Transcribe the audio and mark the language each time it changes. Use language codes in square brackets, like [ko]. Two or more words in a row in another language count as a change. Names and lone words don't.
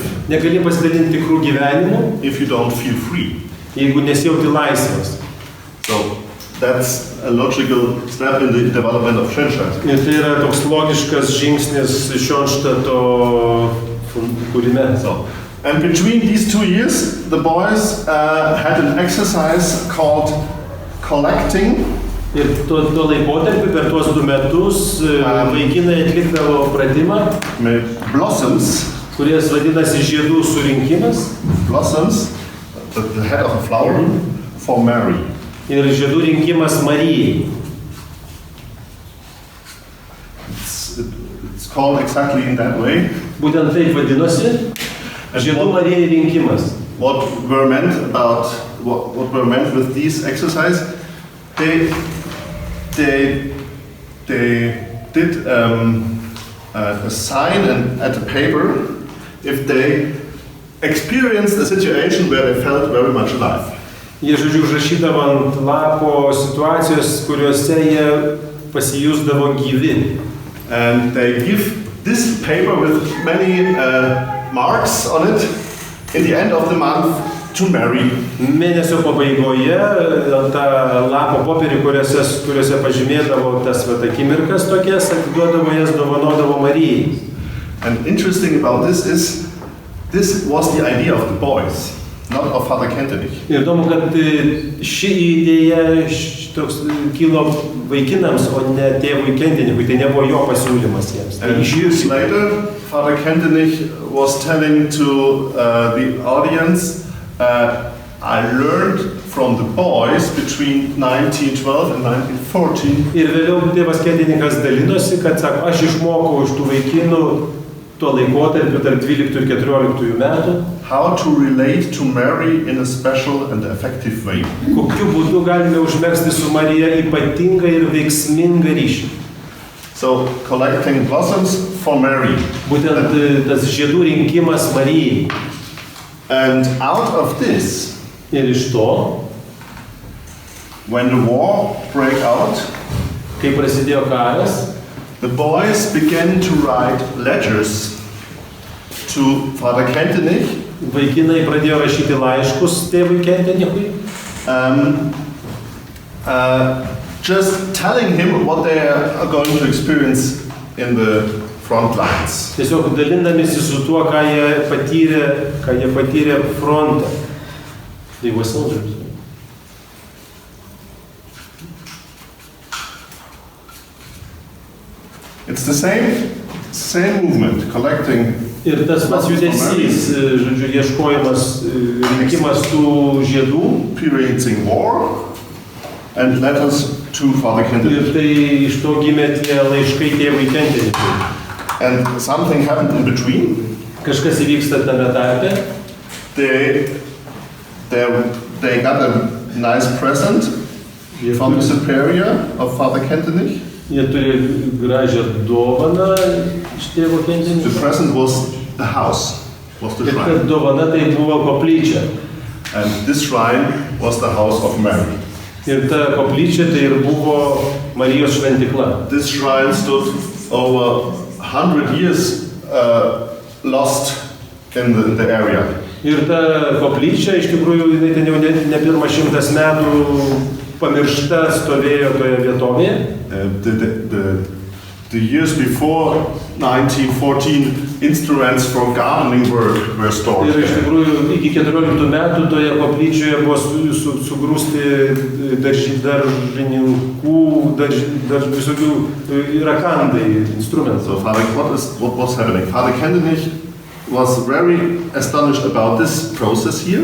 [lt] Negali pasidalinti tikrų gyvenimų, [en] if you don't feel free. [lt] jeigu nesijauti laisvas. [en] So that's a logical step in the development of Schoenstatt. [lt] Ir tai yra toks logiškas žingsnis Schoenstatto kūrime. [en] So, and between these 2 years, the boys had an exercise called collecting [lt] Ir tuo laikotarpiu per tuos 2 metus vaikinai atlikdavo pratimą, [en] blossoms, [lt] kuris vadinasi žiedų surinkimas. [en] Blossoms, the head of a flower, for Mary. [lt] Ir žiedų rinkimas Marijai. [en] It's called exactly in that way. [lt] Būtent taip vadinosi žiedų Marijai rinkimas. [en] What were meant with these exercises? They did a sign at the paper if they experienced a situation where they felt very much alive. [lt] Jie, žodžiu, užrašydavo ant lapo situacijos, kuriuose jie pasijusdavo gyvi. [en] And they give this paper with many marks on it in the end of the month to Mary. [lt] Mėnesio pabaigoje ant tą lapo popierį, kuriuose pažymėdavo tas akimirkas tokias, atiduodavo jas, dovanodavo Marijai. [en] And interesting about this is, this was the idea of the boys, not of Father Kentenich. [lt] Ir įdomu, kad ši idėja toks kilo vaikinams, o ne tėvui Kentenichui, tai nebuvo jo pasiūlymas jiems. [en] And years later, Father Kentenich was telling to the audience, I learned from the boys between 1912 and 1914. [lt] Ir vėliau tėvas Kentenichas dalinosi, kad sako, aš išmokau iš tų vaikinų tuo laikotarpiu tarp 12 ir 14 metų. [en] How to relate to Mary in a special and effective way. [lt] Kokiu būdu galime užmegzti su Marija ypatingą ir veiksmingą ryšį. [en] So, collecting blossoms for Mary. [lt] Būtent tas žiedų rinkimas Marijai. [en] And out of this, [lt] ir iš to, [en] when the war broke out, [lt] kai prasidėjo karas, [en] the boys began to write letters to Father Kentenich. [lt] Vaikinai pradėjo rašyti laiškus tėvui Kentenichui. [en] Just telling him what they are going to experience in the front lines. [lt] Tiesiog dalindamisi su tuo, ką jie patyrė fronte. [en] They were soldiers. It's the same movement, collecting. [lt] Ir tas pats judesys, žodžiu, ieškojimas, rinkimas tų žiedų. [en] Experiencing war and letters to Father Kentenich. [lt] Ir tai iš to gimė tie laiškai tėvui Kentenichui. [en] And something happened in between. [lt] Kažkas įvyksta tame tarpe. [en] They got a nice present from the superior of Father Kentenich. [lt] Jie turi gražią dovaną iš tėvo Kentenicho. [en] The present was the house, was the [lt] Ir ta [en] shrine. [lt] dovana tai buvo koplyčia. [en] And this shrine was the house of Mary. [lt] Ir ta koplyčia tai ir buvo Marijos šventykla. [en] This shrine stood over 100 years lost in the area. [lt] Ir ta koplyčia, iš tikrųjų, jinai ten jau ne pirmą 100 metų pamiršta stovėjo toje vietovėje. [en] The years before 1914, instruments for gardening were stored [lt] Ir iš [en] there. [lt] tikrųjų iki 14 metų toje koplyčioje buvo sugrūsti daržininkų, visokių rakandai, instrumentų. [en] So what was happening? Father Kentenich was very astonished about this process here.